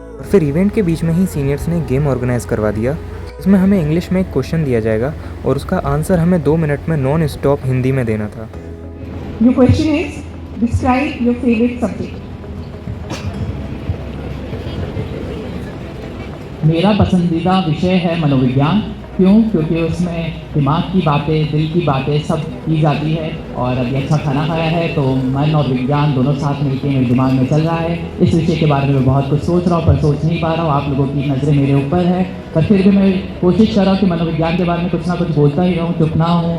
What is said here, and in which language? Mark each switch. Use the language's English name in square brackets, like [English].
[Hindi] फिर इवेंट के बीच में ही सीनियर्स ने गेम ऑर्गेनाइज करवा दिया। इसमें हमें इंग्लिश में एक क्वेश्चन दिया जाएगा और उसका आंसर हमें 2 मिनट में नॉन स्टॉप हिंदी में देना था। [English] Your question is, describe your favorite subject. [Hindi] मेरा पसंदीदा विषय है मनोविज्ञान। क्यों? क्योंकि उसमें दिमाग की बातें, दिल की बातें सब की जाती है, और अभी अच्छा खाना खाया है तो मन और विज्ञान दोनों साथ मिलकर मेरे दिमाग में चल रहा है। इस विषय के बारे में बहुत कुछ सोच रहा हूँ पर सोच नहीं पा रहा हूँ। आप लोगों की नज़रें मेरे ऊपर है, पर फिर भी मैं कोशिश कर रहा हूँ कि मनोविज्ञान के बारे में कुछ ना कुछ बोलता ही रहूँ, चुप ना हूँ।